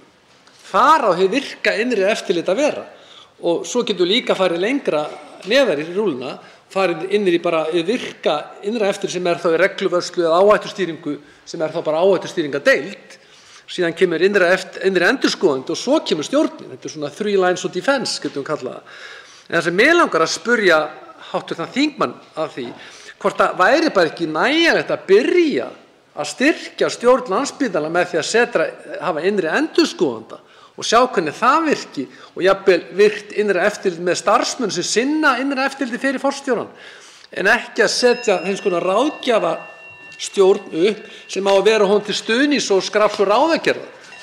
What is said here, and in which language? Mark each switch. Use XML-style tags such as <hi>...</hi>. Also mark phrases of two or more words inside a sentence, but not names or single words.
<is>Þar á hið virka innri eftirlit að vera. Og svo getur líka farið lengra neðar í rúluna, farið innri bara virka innra eftirlit sem þá í regluvörslu eða áhættustýringu sem þá bara áhættustýringadeild. Síðan kemur innri endurskoðandi og svo kemur stjórnin. Þetta svona</is> <en>3 lines of defense,</en> <is>getum við kallað það. En það sem mig langar að spurja hv. þingmann af því, hvort það væri bara ekki nægjanlegt að byrja að styrkja stjórn Landspítala með því að hafa innri endurskoðanda og sjá hvernig það virki og jafnvel virkt innra eftirlit með starfsmenn sem sinna innra eftirliti fyrir forstjóran, en ekki að setja eins konar ráðgjafastjórn upp sem á að vera honum til stuðnings og skrafs og ráðagerða.</is>